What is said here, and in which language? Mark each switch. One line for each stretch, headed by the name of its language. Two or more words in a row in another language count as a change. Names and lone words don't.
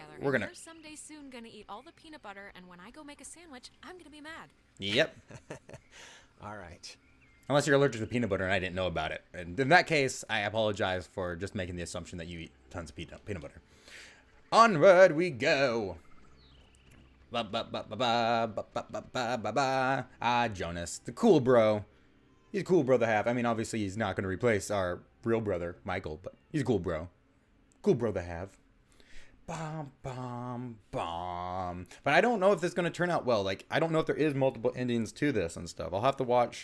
English: and you're someday soon gonna eat all the peanut butter, and when I go make a sandwich, I'm gonna be mad. Yep. All right. Unless you're allergic to peanut butter and I didn't know about it. And in that case, I apologize for just making the assumption that you eat tons of peanut butter. Onward we go. Ba ba ba ba ba ba ba ba ba ba ba. Ah, Jonas, the cool bro. He's a cool bro to have. I mean, obviously he's not going to replace our real brother, Michael, but he's a cool bro. Cool bro to have. Bum, bum, bum. But I don't know if this is going to turn out well. Like, I don't know if there is multiple endings to this and stuff. I'll have to watch.